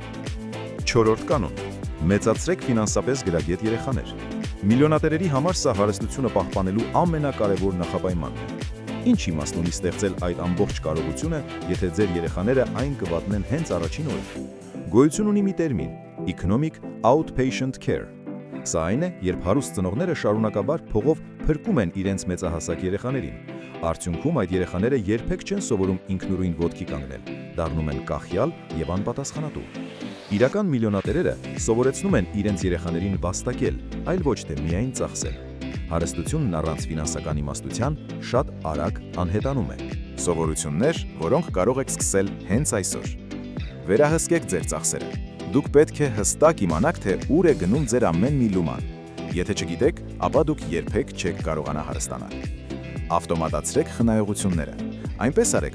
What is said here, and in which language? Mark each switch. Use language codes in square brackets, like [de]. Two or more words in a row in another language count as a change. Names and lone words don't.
[hy] 4-րդ կանոն. մեծացրեք ֆինանսապես գրագետ երեխաներ։ Միլիոնատերերի համար սա հարստությունը պահպանելու ամենակարևոր նախապայմանն է։ Ինչ իմաստ ունի ստեղծել այդ ամբողջ կարողությունը, եթե ձեր երեխաները այն կվատնեն հենց առաջին օրը։ Գոյություն ունի մի տերմին՝ [en] economic outpatient care։ [hy] Սա այն է, երբ հարուստ ծնողները շարունակաբար փողով փրկում են իրենց մեծահասակ երեխաներին։ Արդյունքում այդ երեխաները երբեք չեն սովորում ինքնուրույն ոտքի կանգնել, դառնում են կախյալ եւ անպատասխանատու։ Իրական միլիոնատերերը սովորեցնում են իրենց երեխաներին վաստակել, այլ ոչ թե միայն ծախսել։ Հարստությունն առանց ֆինանսական իմաստության շատ արագ անհետանում է։ Սովորություններ, որոնք կարող եք սկսել հենց այսօր։ Վերահսկեք ձեր ծախսերը։ Դուք պետք է հստակ իմանաք, թե ուր է գնում ձեր ամեն մի լուման։ Եթե չգիտեք, ապա դուք երբեք չեք կարողանա հարստանալ։ Ավտոմատացրեք խնայողությունները։ Այնպես արեք,